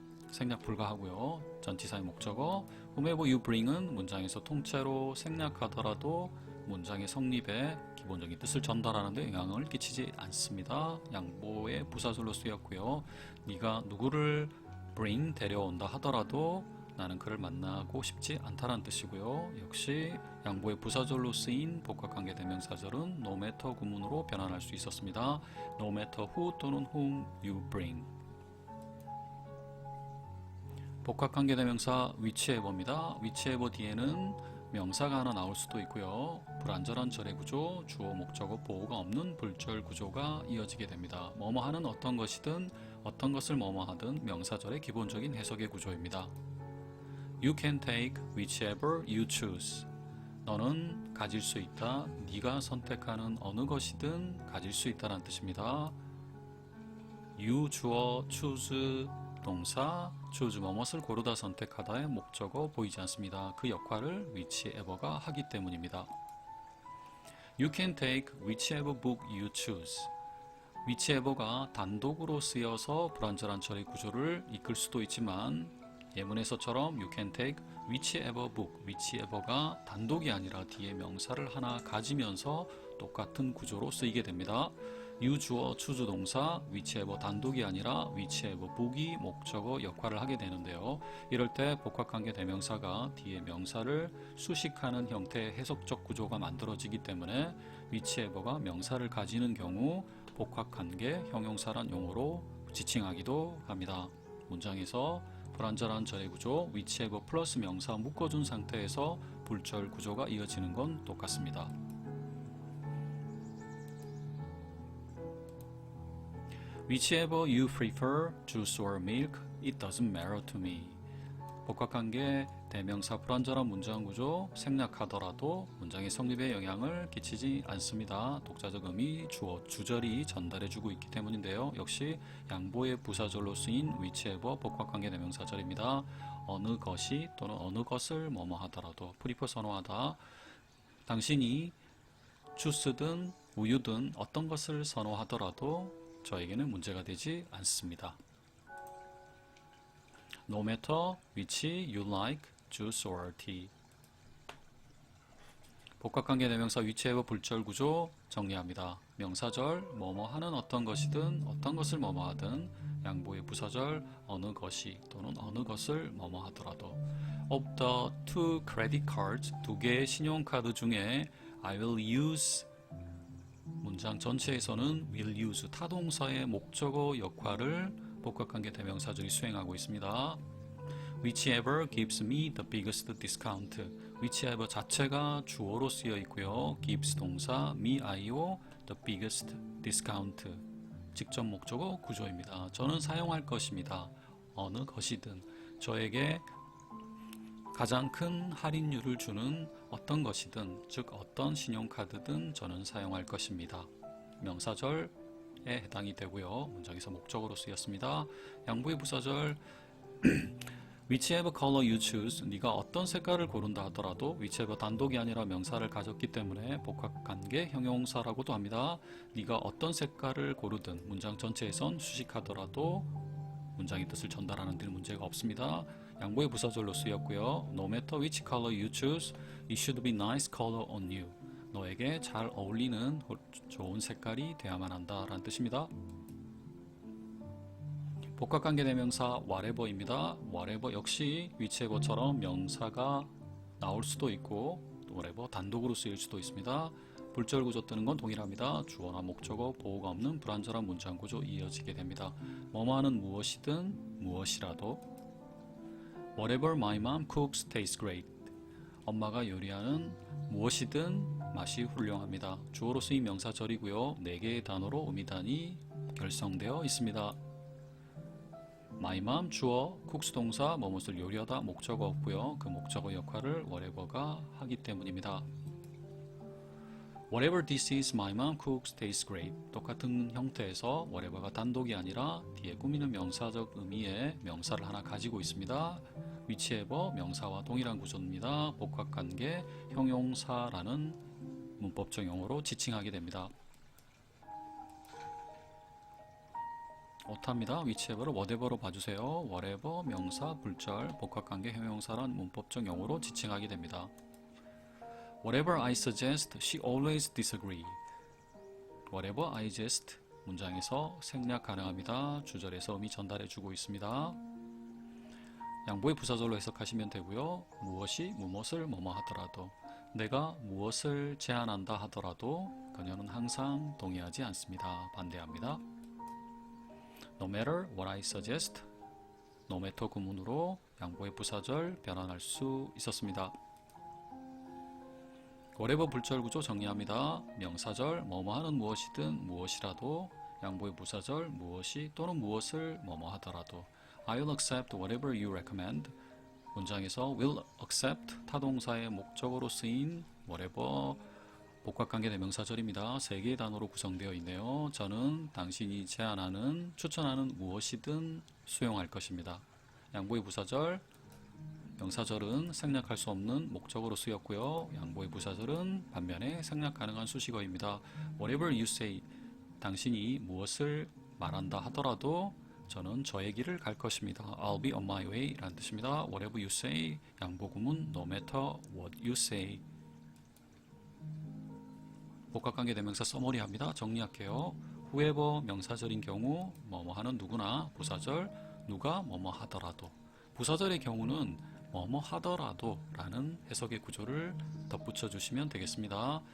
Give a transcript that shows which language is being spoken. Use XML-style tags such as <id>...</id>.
<ko>생략 불가하고요. 전치사의 목적어</ko> <en>whomever you bring</en> <ko>은 문장에서 통째로 생략하더라도 문장의 성립에 기본적인 뜻을 전달하는 데 영향을 끼치지 않습니다. 양보의 부사절로 쓰였고요. 네가 누구를 bring 데려온다 하더라도 나는 그를 만나고 싶지 않다라는 뜻이고요. 역시 양보의 부사절로 쓰인 복합관계대명사절은 no matter 구문으로 변환할 수 있었습니다.</ko> <en>No matter who 또는 whom you bring.</en> <ko>복합관계대명사 whichever입니다. whichever 뒤에는 명사가 하나 나올 수도 있고요. 불완전한 절의 구조, 주어, 목적어, 보호가 없는 불절 구조가 이어지게 됩니다. 뭐뭐 하는 어떤 것이든 어떤 것을 뭐뭐 하든 명사절의 기본적인 해석의 구조입니다.</ko> <en>You can take whichever you choose.</en> <ko>너는 가질 수 있다. 네가 선택하는 어느 것이든 가질 수 있다는 뜻입니다. You 주어, choose 동사, choose 뭐뭇을 고르다 선택하다의 목적어 보이지 않습니다. 그 역할을 whichever가 하기 때문입니다.</ko> <en>You can take whichever book you choose.</en> <ko>whichever가 단독으로 쓰여서 불완전한 절의 구조를 이끌 수도 있지만 예문에서처럼</ko> <en>you can take whichever book,</en> <ko>whichever가 단독이 아니라 뒤에 명사를 하나 가지면서 똑같은 구조로 쓰이게 됩니다. you 주어, choose 동사, whichever 단독이 아니라 whichever book이 목적어 역할을 하게 되는데요. 이럴 때 복합관계 대명사가 뒤에 명사를 수식하는 형태의 해석적 구조가 만들어지기 때문에 whichever가 명사를 가지는 경우 복합관계 형용사란 용어로 지칭하기도 합니다. 문장에서 불완전한 절의 구조 whichever 플러스 명사 묶어준 상태에서 불절 구조가 이어지는 건 똑같습니다.</ko> <en>Whichever you prefer, juice or milk, it doesn't matter to me.</en> <ko>복합관계 대명사 불완전한 문장 구조 생략하더라도 문장의 성립에 영향을 끼치지 않습니다. 독자적 의미, 주어, 주절이 전달해주고 있기 때문인데요. 역시 양보의 부사절로 쓰인 whichever 복합관계 대명사절입니다. 어느 것이 또는 어느 것을 뭐뭐 하더라도 prefer 선호하다. 당신이 주스든 우유든 어떤 것을 선호하더라도 저에게는 문제가 되지 않습니다.</ko> <en>No matter which you like, juice or tea.</en> <ko>복합관계 대명사 whichever 불절 구조 정리합니다. 명사절 뭐뭐 하는 어떤 것이든 어떤 것을 뭐뭐 하든 양보의 부사절 어느 것이 또는 어느 것을 뭐뭐 하더라도</ko> <en>Of the two credit cards,</en> <ko>두 개의 신용카드 중에</ko> <en>I will use</en> <ko>문장 전체에서는 will use 타동사의 목적어 역할을 복합관계 대명사절이 수행하고 있습니다.</ko> <en>Whichever gives me the biggest discount.</en> <ko>Whichever 자체가 주어로 쓰여 있고요.</ko> <en>gives 동사, me, I로 the biggest discount.</en> <ko>직접 목적어 구조입니다. 저는 사용할 것입니다. 어느 것이든 저에게 가장 큰 할인율을 주는 어떤 것이든 즉 어떤 신용카드든 저는 사용할 것입니다. 명사절에 해당이 되고요. 문장에서 목적어로 쓰였습니다. 양보의 부사절</ko> <en>whichever color you choose</en> <ko>네가 어떤 색깔을 고른다 하더라도 whichever 단독이 아니라 명사를 가졌기 때문에 복합관계 형용사라고도 합니다. 네가 어떤 색깔을 고르든 문장 전체에선 수식하더라도 문장의 뜻을 전달하는 데는 문제가 없습니다. 양보의 부사절로 쓰였고요.</ko> <en>No matter which color you choose, it should be nice color on you.</en> <ko>너에게 잘 어울리는 좋은 색깔이 돼야만 한다 라는 뜻입니다. 복합관계 대명사 whatever입니다. whatever 역시 whichever처럼 명사가 나올 수도 있고 whatever 단독으로 쓰일 수도 있습니다. 불절 구조 뜨는 건 동일합니다. 주어나 목적어, 보호가 없는 불완전한 문장 구조 이어지게 됩니다. 뭐뭐하는 무엇이든 무엇이라도</ko> <en>Whatever my mom cooks tastes great.</en> <ko>엄마가 요리하는 무엇이든 맛이 훌륭합니다. 주어로 쓰인 명사절이고요. 4개의 단어로 의미단이 결성되어 있습니다. My mom 주어, cooks 동사, 뭐뭇을 요리하다 목적어 없고요. 그 목적어 역할을 whatever가 하기 때문입니다.</ko> <en>Whatever this is, my mom cooks tastes great.</en> <ko>똑같은 형태에서 whatever가 단독이 아니라 뒤에 꾸미는 명사적 의미의 명사를 하나 가지고 있습니다. whichever 명사와 동일한 구조입니다. 복합관계 형용사라는 문법적 용어로 지칭하게 됩니다. 오타입니다. whichever를 whatever로 봐주세요. whatever 명사 불절 복합관계 형용사란 문법적 용어로 지칭하게 됩니다.</ko> <en>Whatever I suggest, she always disagree. Whatever I suggest</en> <ko>문장에서 생략 가능합니다. 주절에서 의미 전달해주고 있습니다. 양보의 부사절로 해석하시면 되고요. 무엇이 무엇을 뭐뭐 하더라도 내가 무엇을 제안한다 하더라도 그녀는 항상 동의하지 않습니다. 반대합니다.</ko> <en>No matter what I suggest No matter 구문으로</en> <ko>양보의 부사절 변환할 수 있었습니다. whatever 불절구조 정리합니다. 명사절 뭐뭐 하는 무엇이든 무엇이라도, 양보의 부사절 무엇이 또는 무엇을 뭐뭐 하더라도.</ko> <en>I'll accept whatever you recommend.</en> <ko>문장에서 will accept 타동사의 목적어로 쓰인 whatever 복합관계 대명사절입니다. 3개의 단어로 구성되어 있네요. 저는 당신이 제안하는, 추천하는 무엇이든 수용할 것입니다. 양보의 부사절, 명사절은 생략할 수 없는 목적어로 쓰였고요. 양보의 부사절은 반면에 생략 가능한 수식어입니다.</ko> <en>Whatever you say,</en> <ko>당신이 무엇을 말한다 하더라도 저는 저의 길을 갈 것입니다.</ko> <en>I'll be on my way</en> <ko>라는 뜻입니다.</ko> <en>Whatever you say, 양보구문 no matter what you say.</en> <ko>복합관계 대명사 써머리합니다. 정리할게요. whoever 명사절인 경우 뭐뭐 하는 누구나, 부사절 누가 뭐뭐 하더라도. 부사절의 경우는 뭐뭐 하더라도 라는 해석의 구조를 덧붙여 주시면 되겠습니다.</ko>